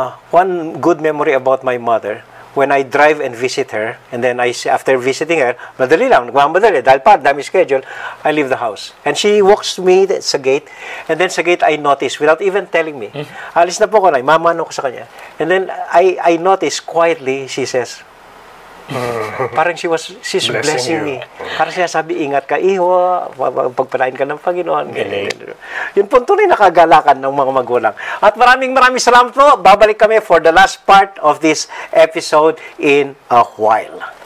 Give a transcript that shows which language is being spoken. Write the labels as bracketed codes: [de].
[en] One good memory about my mother, when I drive and visit her, and then after visiting her, [tl] madali lang, nagmamadali, dahil pa, dami schedule, [en] I leave the house. And she walks to me sa gate, and then sa gate, I notice, without even telling me, [tl] alis na po ko na, mamano ko sa kanya. [en] And then, I notice, quietly, she says, [tl] parang [en] she's blessing me. [tl] Parang siya sabi, ingat ka, iho, pagpalain ka ng Panginoon. Yun po tunay na kagalakan ng mga magulang. At maraming salamat po. Babalik kami [en] for the last part of this episode in a while.